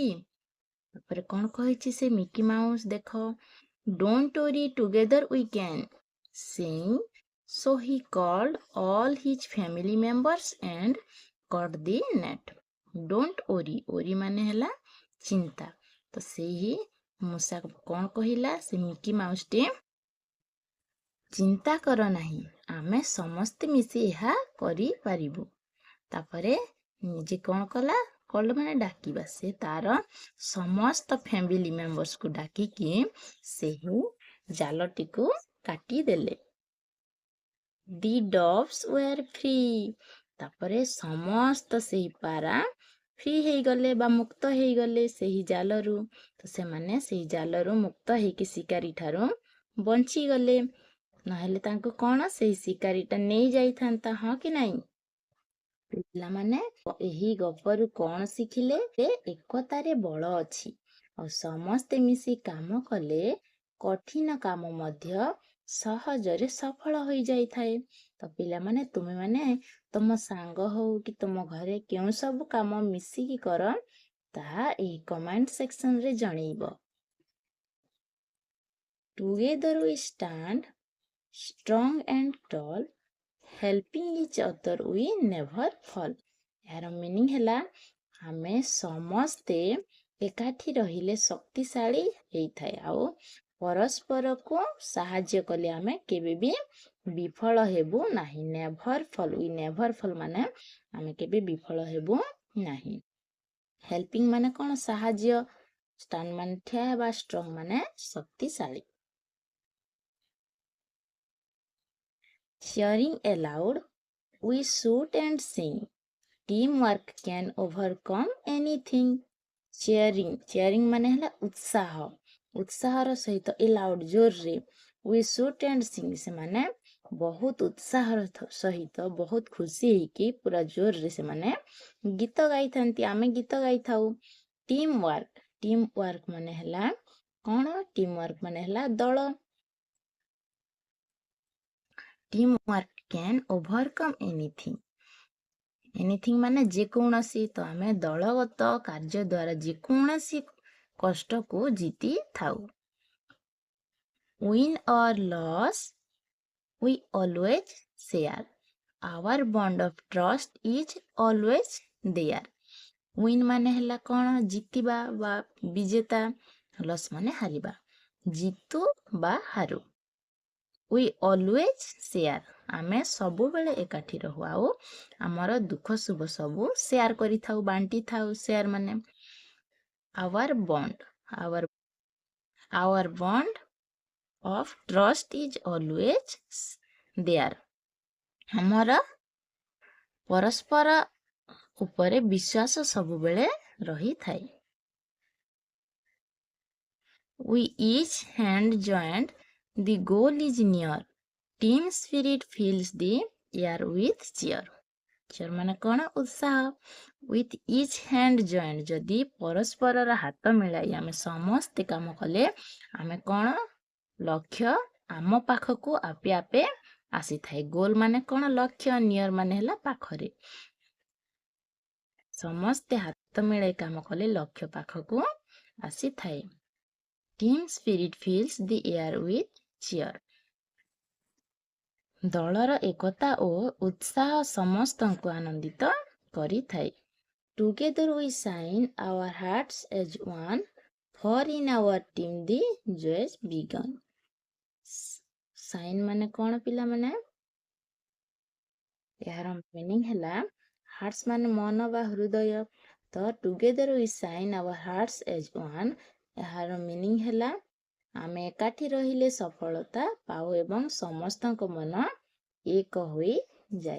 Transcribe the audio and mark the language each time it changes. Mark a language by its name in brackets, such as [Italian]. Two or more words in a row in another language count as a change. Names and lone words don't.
[Odia] ତାପରେ କଣ କହିଛି ସେ ମିକି ମାଉସ, ଦେଖ, [English] Don't worry, together we can, saying so he called all his family members and cut the net. Don't worry, worry ମାନେ ହେଲା ଚିନ୍ତା। [Odia] ତ ସେହି ମୂଷା କଣ କହିଲା, ସେ ମିକି ମାଉସଟି, ଚିନ୍ତା କର ନାହିଁ, ଆମେ ସମସ୍ତେ ମିଶି ଏହା କରିପାରିବୁ। ତାପରେ ନିଜେ କଣ କଲା, କଲ୍ ମାନେ ଡାକିବା, ସେ ତାର ସମସ୍ତ [English] family membersକୁ [Odia] ଡାକିକି ସେହି ଜାଲଟିକୁ କାଟିଦେଲେ। [English] The doves were free, [Odia] ତାପରେ ସମସ୍ତ ସେହି ପାରା ଫ୍ରି ହେଇଗଲେ ବା ମୁକ୍ତ ହେଇଗଲେ ସେହି ଜାଲରୁ। ତ ସେମାନେ ସେହି ଜାଲରୁ ମୁକ୍ତ ହେଇକି ଶିକାରୀ ଠାରୁ ବଞ୍ଚିଗଲେ, ନହେଲେ ତାଙ୍କୁ କଣ ସେହି ଶିକାରୀଟା ନେଇ ଯାଇଥାନ୍ତା, ହଁ କି ନାଇଁ? ପିଲାମାନେ ଏହି ଗପରୁ କଣ ଶିଖିଲେ, ଏକତାରେ ବଳ ଅଛି, ଆଉ ସମସ୍ତେ ମିଶି କାମ କଲେ କଠିନ କାମ ମଧ୍ୟ ସହଜରେ ସଫଳ ହୋଇଯାଇଥାଏ। ତ ପିଲାମାନେ ତୁମେମାନେ ତମ ସାଙ୍ଗ ହଉ କି ତମ ଘରେ କେଉଁ ସବୁ କାମ ମିଶିକି କର, ତାହା ଏହି [English] comment sectionରେ [Odia] ଜଣେଇବ। [English] Together we stand strong and tall, helping each other we never fall. [Odia] ଏହାର ମିନିଂ ହେଲା, ଆମେ ସମସ୍ତେ ଏକାଠି ରହିଲେ ଶକ୍ତିଶାଳୀ ହେଇଥାଏ, ଆଉ ପରସ୍ପରକୁ ସାହାଯ୍ୟ କଲେ ଆମେ କେବେ ବି ବିଫଳ ହେବୁ ନାହିଁ। [English] never fall, we never fall [Odia] ମାନେ ଆମେ କେବେ ବିଫଳ ହେବୁ ନାହିଁ। ହେଲ୍ପିଂ ମାନେ କଣ, ସାହାଯ୍ୟ, ଷ୍ଟାଣ୍ଡ ମାନେ ଠିଆ ହେବା, ଷ୍ଟ୍ରଙ୍ଗ ମାନେ ଶକ୍ତିଶାଳୀ। [English] Cheering aloud, we shout and sing. Teamwork can overcome anything. [Odia] ଚେୟାରିଂ ମାନେ ହେଲା ଉତ୍ସାହର ସହିତ ଏଲାଉଡ୍ ଜୋରରେ [English] we shout and sing [Odia] ସେମାନେ ବହୁତ ଉତ୍ସାହର ସହିତ ବହୁତ ଖୁସି ହେଇକି ପୁରା ଜୋରରେ ସେମାନେ ଗୀତ ଗାଇଥାନ୍ତି। ଆମେ ଗୀତ ଗାଇଥାଉ। [English] team work [Odia] ମାନେ ହେଲା କଣ? [English] team work [Odia] ମାନେ ହେଲା ଦଳ। [English] team work can overcome anything [Odia] ମାନେ ଯେକୌଣସି। ତ ଆମେ ଦଳଗତ କାର୍ଯ୍ୟ ଦ୍ୱାରା ଯେକୌଣସି କଷ୍ଟକୁ ଜିତି ଥାଉ। [English] Win or loss, we always share. Our bond of trust is always there. [Odia] Win ମାନେ ହେଲା କଣ? ଜିତିବା ବା ବିଜେତା। ଲସ୍ ମାନେ ହାରିବା। ଜିତୁ ବା ହାରୁ। [English] We always share. [Odia] ଆମେ ସବୁବେଳେ ଏକାଠି ରହୁ ଆଉ ଆମର ଦୁଃଖ ସୁଖ ସବୁ ସେୟାର କରିଥାଉ, ବାଣ୍ଟି ଥାଉ। [English] ସେୟାର ମାନେ our bond of trust is always there. [Odia] ଆମର ପରସ୍ପର ଉପରେ ବିଶ୍ୱାସ ସବୁବେଳେ ରହିଥାଏ। [English] We each hand joined, the goal is near. Team spirit fills the air with cheer. cheer [Odia] ମାନେ କଣ? ଉତ୍ସାହ। [English] With each hand joined, [Odia] ଯଦି ପରସ୍ପରର ହାତ ମିଳାଇ ଆମେ ସମସ୍ତେ କାମ କଲେ ଆମେ କଣ? ଲକ୍ଷ୍ୟ ଆମ ପାଖକୁ ଆପେ ଆପେ ଆସିଥାଏ। ଗୋଲ ମାନେ କଣ? ଲକ୍ଷ୍ୟ। ନିୟର ମାନେ ହେଲା ପାଖରେ। ସମସ୍ତେ ହାତ ମିଳାଇ କାମ କଲେ ଲକ୍ଷ୍ୟ ପାଖକୁ ଆସିଥାଏ। [English] Team spirit fills the air with cheer. [Odia] ଦଳର ଏକତା ଓ ଉତ୍ସାହ ସମସ୍ତଙ୍କୁ ଆନନ୍ଦିତ କରିଥାଏ। [English] Together we shine, our hearts as one, for in our team the joys begun. [Odia] Shine ମାନେ କଣ ପିଲାମାନେ? ଏହାର ମିନିଂ ହେଲା ହାର୍ଟସ୍ ମାନେ ମନ ବା ହୃଦୟ। [English] ତ together we shine our hearts as one. [Odia] ଏହାର ମିନିଂ ହେଲା ଆମେ ଏକାଠି ରହିଲେ ସଫଳତା ପାଉ ଏବଂ ସମସ୍ତଙ୍କ ମନ ଏକ ହୋଇଯାଏ।